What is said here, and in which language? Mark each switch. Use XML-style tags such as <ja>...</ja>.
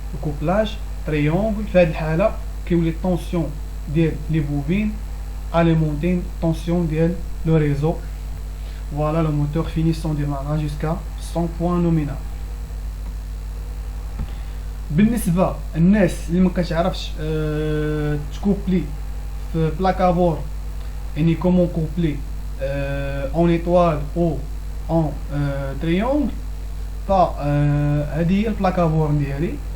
<fr>Le couplage triangle</fr> <ar>في هذه الحالة كيولي التونسيون ديال لي بوبين</ar> <fr>alimenter tension</fr> <ar>ديال</ar> <fr>le réseau. Voilà, le moteur finit son démarrage jusqu'à son point nominal.</fr> <ar>بالنسبه الناس اللي ما كتعرفش تكوبلي في بلاكافور يعني كومون كوبلي اون ايطوال او اون تريونغل فهذه هي البلاكافور ديالي.</ar>